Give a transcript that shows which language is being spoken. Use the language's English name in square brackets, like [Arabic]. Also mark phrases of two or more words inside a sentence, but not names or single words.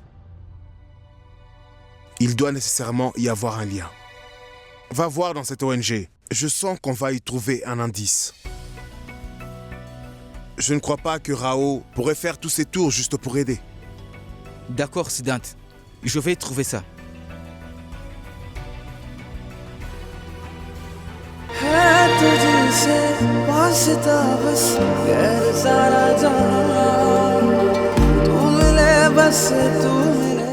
[French] Il doit nécessairement y avoir un lien. Va voir dans cette ONG. Je sens qu'on va y trouver un indice. Je ne crois pas que Rao pourrait faire tous ces tours juste pour aider. D'accord, Siddharth. Je vais trouver ça. [Hindi] तुझसे वास्ता बस गैर सारा जहां तू मिले बस तू